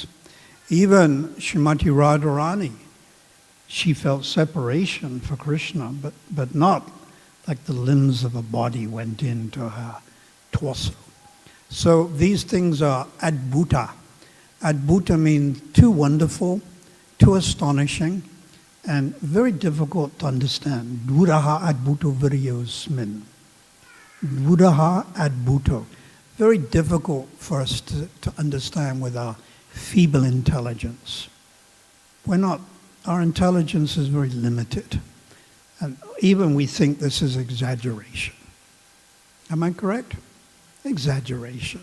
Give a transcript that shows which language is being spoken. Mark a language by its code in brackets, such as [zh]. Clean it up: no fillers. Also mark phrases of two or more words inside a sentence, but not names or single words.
[en] Even Srimati Radharani, she felt separation for Krishna, but not like the limbs of a body went into her torso. So these things are adbhuta. Adbhuta means too wonderful, too astonishing, and very difficult to understand. [sa] Dvuraha adbhuto viryosmin. Dvuraha adbhuto. [en] Very difficult for us to understand with our feeble intelligence. Our intelligence is very limited. And even we think this is exaggeration. Am I correct? Exaggeration.